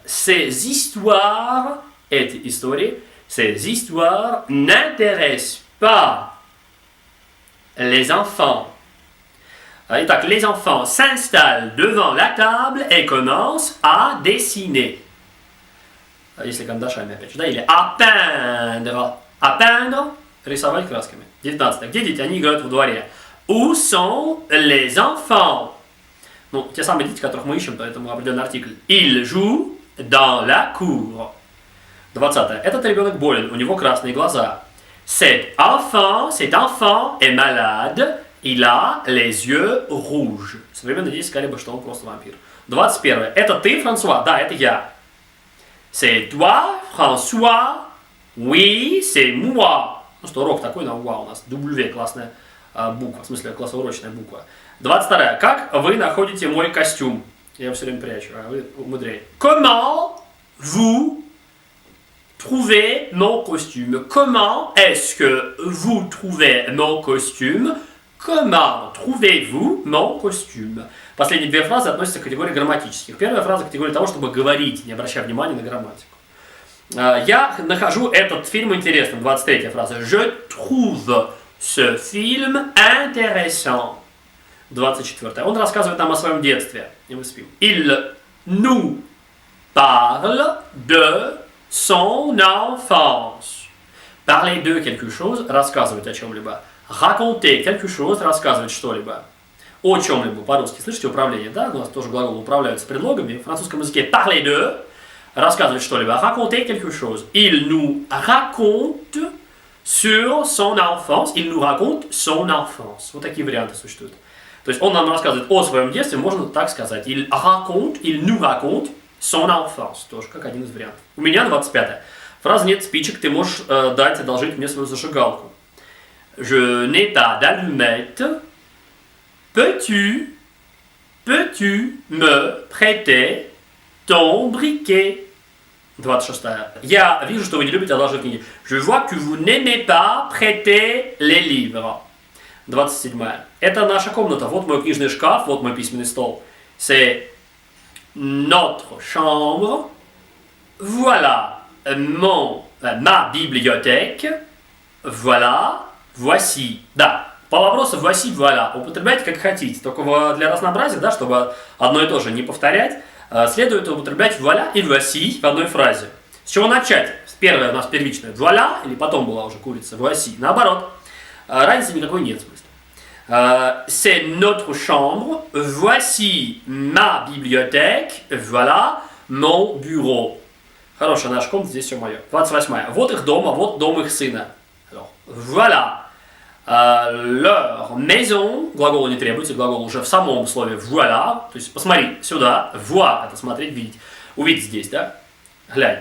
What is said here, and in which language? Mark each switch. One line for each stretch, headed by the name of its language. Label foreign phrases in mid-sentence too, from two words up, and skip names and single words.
French: Ces histoires,
Russian: эти истории,
French: ces histoires n'intéressent pas les enfants. Итак, les enfants s'installent devant la table et commencent à dessiner.
Russian: Если карандашами, опять же, да, или
French: à peindre. À peindre,
Russian: рисовать красками. 19. Где дети? Они играют во дворе.
French: Où sont les enfants?
Russian: Ну, те самые дети, которых мы ищем, поэтому определенный артикль.
French: Ils jouent dans la cour. 20.
Russian: Этот ребенок болен, у него красные глаза.
French: Cet enfant est malade, il a les yeux rouges.
Russian: Современные дети сказали бы, что он просто вампир. 21. Это ты, Франсуа? Да, это я.
French: C'est toi, François? Oui, c'est moi.
Russian: Ну что, урок такой на УА у нас. W, классная буква, в смысле классоурочная буква. 22. Как вы находите мой костюм? Я его все время прячу, а вы умудряете.
French: Comment vous trouvez mon costume? Comment est-ce que vous trouvez mon costume? Comment trouvez-vous mon costume?
Russian: Последние две фразы относятся к категории грамматических. Первая фраза к категории того, чтобы говорить, не обращая внимания на грамматику. Я нахожу этот фильм интересным. 23 фраза.
French: Je trouve ce film intéressant.
Russian: 24. Он рассказывает нам о своем детстве. И мы спим.
French: Il nous parle de son enfance. Parler de quelque chose,
Russian: рассказывать о чем-либо.
French: Raconter quelque chose,
Russian: рассказывать что-либо. О чем-либо по-русски. Слышите, управление, да? У нас тоже глаголы управляются предлогами. В французском языке
French: parler de,
Russian: рассказывать что-либо.
French: Raconter quelque chose. Il nous raconte sur son enfance. Il nous raconte son enfance.
Russian: Вот такие варианты существуют. То есть он нам рассказывает о своем детстве, можно так сказать.
French: Il nous raconte son enfance.
Russian: Тоже как один из вариантов. У меня 25. Фраза «нет спичек, ты можешь одолжить мне свою зажигалку».
French: Je n'ai pas d'allumette. Peux-tu me prêter ton briquet?
Russian: 26. Я вижу, что вы не любите одолжить книги.
French: Je vois que vous n'aimez pas prêter les livres.
Russian: 27. Это наша комната. Вот мой книжный шкаф, вот мой письменный стол.
French: C'est notre chambre. Voilà ma bibliothèque. Voilà, voici.
Russian: Да, по вопросу
French: voici, voilà.
Russian: Употребляйте как хотите. Только для разнообразия, да, чтобы одно и то же не повторять, следует употреблять voilà и voici в одной фразе. С чего начать? Первая у нас первичная voilà, или потом была уже курица voici. Наоборот. Разницы никакой нет в смысле.
French: C'est notre chambre. Voici ma bibliothèque. Voilà mon bureau.
Russian: Хорошая наша комната, здесь все мое. 28. Вот их дом, а вот дом их сына.
French: Alors, voilà. Leur maison.
Russian: Глагол не требуется, глагол уже в самом слове voilà. То есть посмотри сюда. Voir, это смотреть, видеть. Увидеть здесь, да? Глянь.